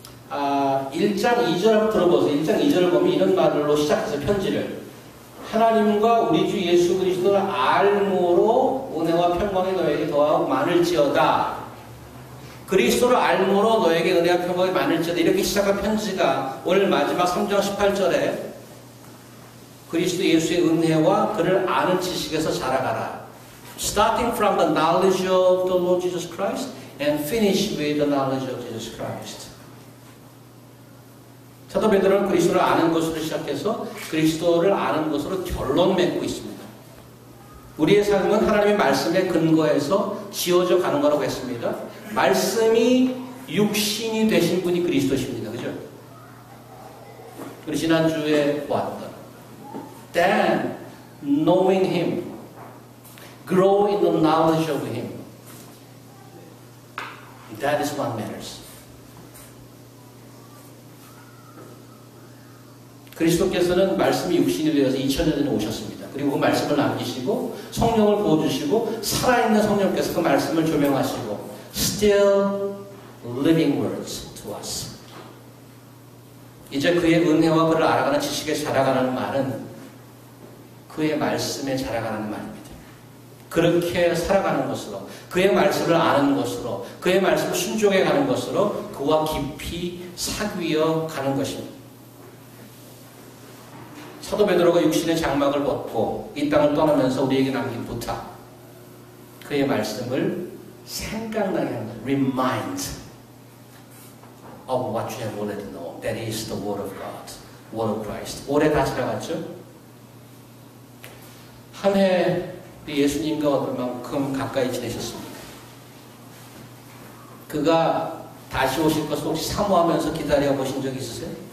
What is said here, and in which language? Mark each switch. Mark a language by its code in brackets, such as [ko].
[ko] 1장 2절 한번 들어보세요. 1장 2절을 보면 이런 말로 시작해서 편지를 하나님과 우리 주 예수 그리스도를 알므로 은혜와 평강이 너에게 더하고 많을지어다. 그리스도를 알므로 너에게 은혜와 평강이 많을지어다. 이렇게 시작한 편지가 오늘 마지막 3장 18절에 그리스도 예수의 은혜와 그를 아는 지식에서 자라가라. [en] Starting from the knowledge of the Lord Jesus Christ and finish with the knowledge of Jesus Christ. [ko] 사도 베드로는 그리스도를 아는 것으로 시작해서 그리스도를 아는 것으로 결론 맺고 있습니다. 우리의 삶은 하나님의 말씀에 근거해서 지어져 가는 거라고 했습니다. 말씀이 육신이 되신 분이 그리스도십니다. 그죠? 우리 지난주에 보았던 [en] Then knowing Him, grow in the knowledge of Him. That is what matters. [ko] 그리스도께서는 말씀이 육신이 되어서 2000년 전에 오셨습니다. 그리고 그 말씀을 남기시고 성령을 부어주시고 살아있는 성령께서 그 말씀을 조명하시고 [en] Still living words to us. [ko] 이제 그의 은혜와 그를 알아가는 지식에 자라가는 말은 그의 말씀에 자라가는 말입니다. 그렇게 살아가는 것으로 그의 말씀을 아는 것으로 그의 말씀을 순종해 가는 것으로 그와 깊이 사귀어 가는 것입니다. 사도 베드로가 육신의 장막을 벗고 이 땅을 떠나면서 우리에게 남긴 부탁, 그의 말씀을 생각나게 하는 것, [en] remind of what you have already known. That is the word of God, word of Christ. [ko] 올해 다 지나갔죠? 한 해 예수님과 얼마만큼 가까이 지내셨습니다. 그가 다시 오실 것을 혹시 사모하면서 기다려 보신 적 있으세요?